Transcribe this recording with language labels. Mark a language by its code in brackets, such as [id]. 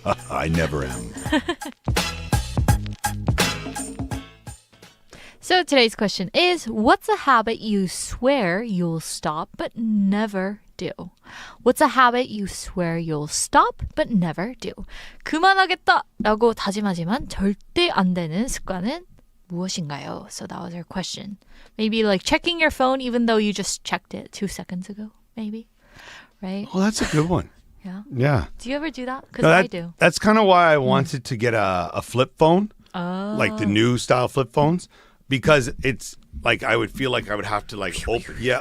[en] I never am. So today's question is, what's a habit you swear you'll stop but never do? What's a habit you swear you'll stop but never do? [ko] 그만하겠다라고 다짐하지만 절대 안 되는 습관은 무엇인가요? [en] So that was our question. Maybe like checking your phone even though you just checked it 2 seconds ago, maybe. Right? Oh, that's a good one. Yeah. Yeah. Do you ever do that? Because No, I do. That's kind of why I wanted to get a flip phone, like the new style flip phones, because it's like I would feel like I would have to like open. Yeah.